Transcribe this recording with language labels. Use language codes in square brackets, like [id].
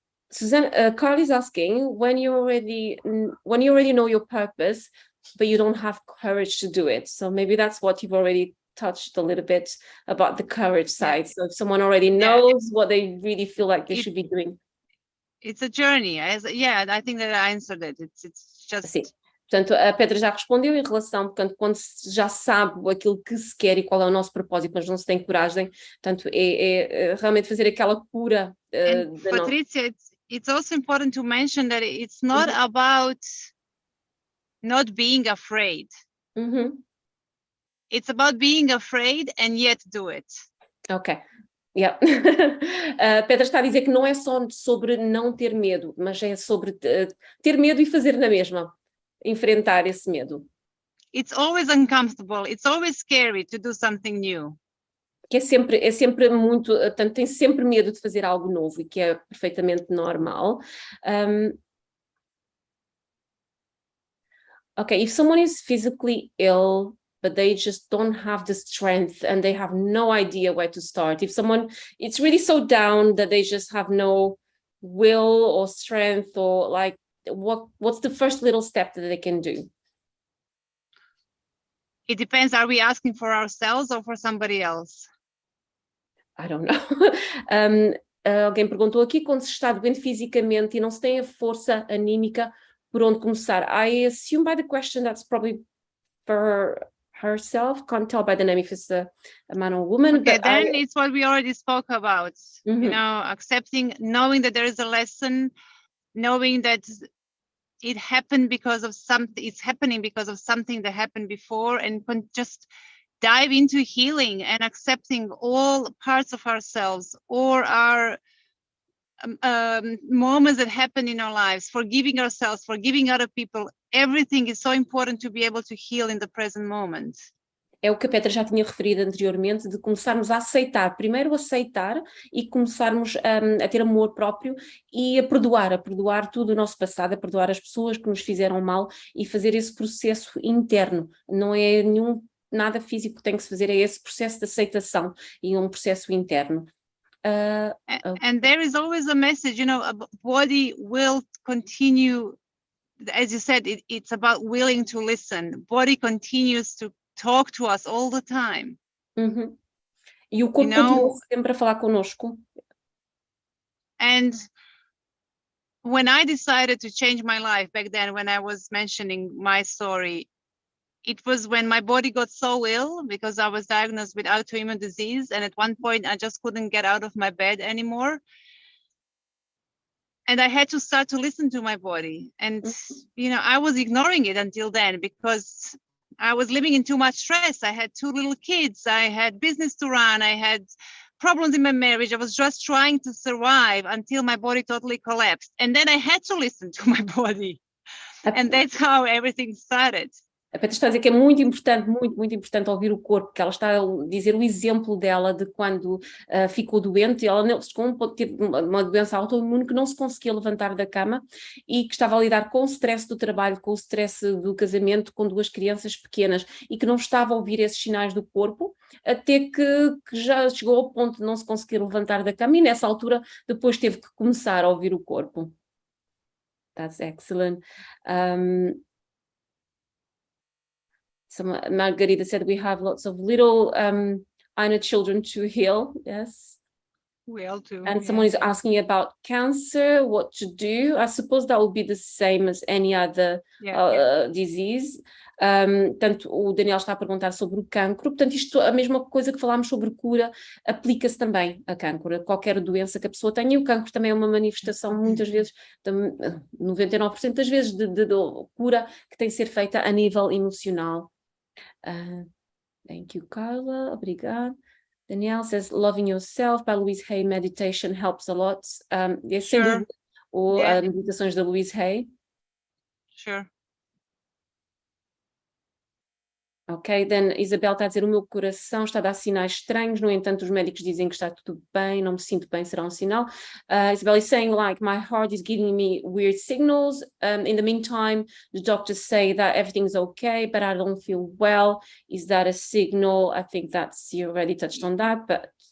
[en] Suzanne, Carl is asking, when you already know your purpose, but you don't have courage to do it. So maybe that's what you've already touched a little bit about the courage side. So if someone already knows what they really feel like they should be doing. It's a journey. I think that I answered it. It's just... [pt] Sim. Portanto, a Petra já respondeu em relação, portanto, quando se já sabe aquilo que se quer e qual é o nosso propósito, mas não se tem coragem, portanto, é realmente fazer aquela cura. [en] Patrícia, it's also important to mention that it's not about not being afraid. It's about being afraid and yet do it. Ok. Yeah. [pt] Petra está a dizer que não é só sobre não ter medo, mas é sobre ter medo e fazer na mesma. Enfrentar esse medo. [en] It's always uncomfortable. It's always scary to do something new. [pt] que é sempre muito, portanto, tem sempre medo de fazer algo novo, e que é perfeitamente normal. [en] Okay, if someone is physically ill, but they just don't have the strength and they have no idea where to start. If someone, it's really so down that they just have no will or strength, or like, what's the first little step that they can do? It depends. Are we asking for ourselves or for somebody else? I don't know. [pt] Alguém perguntou aqui, quando se está doente fisicamente e não se tem a força anímica, por onde começar? [en] I assume by the question that's probably for herself. Can't tell by the name if it's a man or woman. Okay, but then it's what we already spoke about. Mm-hmm. You know, accepting, knowing that there is a lesson, knowing that it happened because of something, it's happening because of something that happened before, and just dive into healing and accepting all parts of ourselves or our moments that happen in our lives, forgiving ourselves, forgiving other people. Everything is so important to be able to heal in the present moment. [pt] É o que a Petra já tinha referido anteriormente, de começarmos a aceitar, primeiro aceitar e começarmos a ter amor próprio e a perdoar tudo o nosso passado, a perdoar as pessoas que nos fizeram mal e fazer esse processo interno. Não é nada físico que tem que se fazer, é esse processo de aceitação e um processo interno. [en] And there is always a message, you know, a body will continue, as you said, it's about willing to listen. Body continues to talk to us all the time. [pt] Uhum. E o corpo continua sempre a falar connosco. [en] And when I decided to change my life back then, when I was mentioning my story, it was when my body got so ill because I was diagnosed with autoimmune disease. And at one point I just couldn't get out of my bed anymore. And I had to start to listen to my body. And, you know, I was ignoring it until then because I was living in too much stress. I had 2 little kids. I had business to run. I had problems in my marriage. I was just trying to survive until my body totally collapsed. And then I had to listen to my body. And that's how everything started. [pt] A Petra está a dizer que é muito importante ouvir o corpo, que ela está a dizer o exemplo dela de quando ficou doente. Ela teve uma doença autoimune que não se conseguia levantar da cama e que estava a lidar com o stress do trabalho, com o stress do casamento, com 2 crianças pequenas, e que não estava a ouvir esses sinais do corpo, até que já chegou ao ponto de não se conseguir levantar da cama, e nessa altura depois teve que começar a ouvir o corpo. [en] That's excellent. So Margarida said we have lots of little inner children to heal. Yes. We all do. And someone is asking about cancer, what to do. I suppose that would be the same as any other disease. [pt] Portanto, o Daniel está a perguntar sobre o cancro. Portanto, isto, a mesma coisa que falámos sobre cura, aplica-se também a cancro, a qualquer doença que a pessoa tenha. E o cancro também é uma manifestação, muitas vezes, 99% das vezes, de cura que tem que ser feita a nível emocional. [en] Thank you, Carla. [pt] Obrigada. [en] Danielle says, Loving Yourself by Louise Hay meditation helps a lot. Yes, sure. [pt] Ou meditações da Louise Hay. [en] Sure. Ok, then [pt] Isabel está a dizer, o meu coração está a dar sinais estranhos, no entanto os médicos dizem que está tudo bem, não me sinto bem, será um sinal. [en] Isabel is saying, like, my heart is giving me weird signals. In the meantime, the doctors say that everything's okay, but I don't feel well. Is that a signal? I think that's, you already touched on that, but...